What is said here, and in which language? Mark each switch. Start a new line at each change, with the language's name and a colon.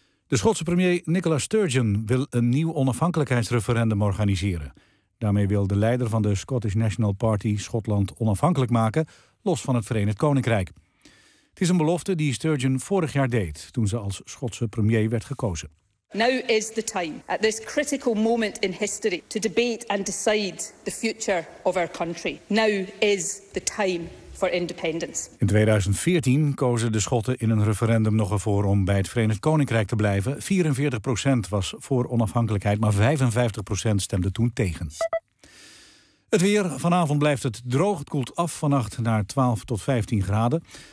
Dutch: De Schotse premier Nicola Sturgeon wil een nieuw onafhankelijkheidsreferendum organiseren. Daarmee wil de leider van de Scottish National Party Schotland onafhankelijk maken, los van het Verenigd Koninkrijk. Het is een belofte die Sturgeon vorig jaar deed, toen ze als Schotse premier werd gekozen.
English: Now is the time, at this critical moment in history, to debate and decide the future of our country. Now is the time for independence.
Dutch: In 2014 kozen de Schotten in een referendum nog ervoor om bij het Verenigd Koninkrijk te blijven. 44% was voor onafhankelijkheid, maar 55% stemde toen tegen. Het weer, vanavond blijft het droog. Het koelt af vannacht naar 12 tot 15 graden.